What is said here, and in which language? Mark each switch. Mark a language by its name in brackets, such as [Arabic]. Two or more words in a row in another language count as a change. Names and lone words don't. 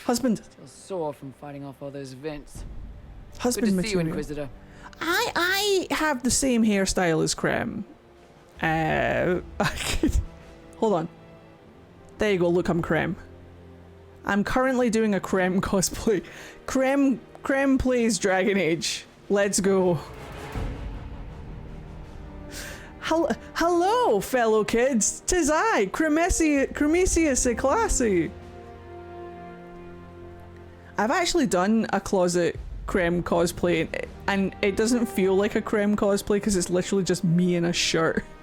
[English] Husband. Still sore from fighting off all those vents. Husband Good to material. see you, Inquisitor. I have the same hairstyle as Krem. Hold on. There you go, look, I'm Krem. I'm currently doing a Krem cosplay. Krem plays Dragon Age. Let's go. Hello, fellow kids. 'Tis I, Cremesius Classy. I've actually done a closet Krem cosplay, and it doesn't feel like a Krem cosplay because it's literally just me in a shirt.